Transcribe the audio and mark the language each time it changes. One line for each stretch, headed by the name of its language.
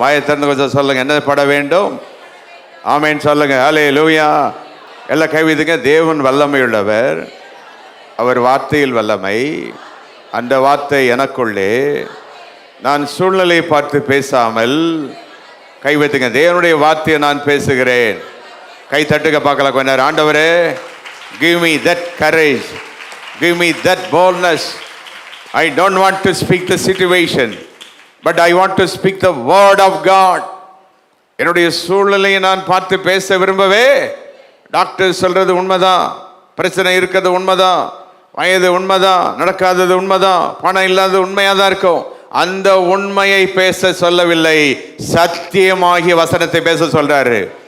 Tamil: வாயை திறந்து கொஞ்சம் சொல்லுங்க, என்ன பட வேண்டும்? ஆமென் சொல்லுங்க. ஹல்லேலூயா. எல்லாம் கைவிதுங்க. தேவன் வல்லமை உள்ளவர், அவர் வார்த்தையில் வல்லமை. அந்த வார்த்தை எனக்குள்ளே. நான் சூழ்நிலையை பார்த்து பேசாமல், கைவிதுங்க, தேவனுடைய வார்த்தையை நான் பேசுகிறேன். கை தட்டுக்க பார்க்கலாம் கொஞ்ச நேரம்.
English: ஆண்டவரே, give me that courage, give me that boldness. I don't want to speak the situation, but I want to speak the word of God.
Tamil: என்னுடைய சூழ்நிலையை நான் பார்த்து பேச விரும்பவே. டாக்டர் சொல்றது உண்மைதான், பிரச்சனை இருக்கிறது உண்மைதான், வயது உண்மைதான், நடக்காதது உண்மைதான், பணம் இல்லாதது உண்மையாக தான் இருக்கும். அந்த உண்மையை பேச சொல்லவில்லை, சத்தியமாகிய வசனத்தை பேச சொல்றாரு.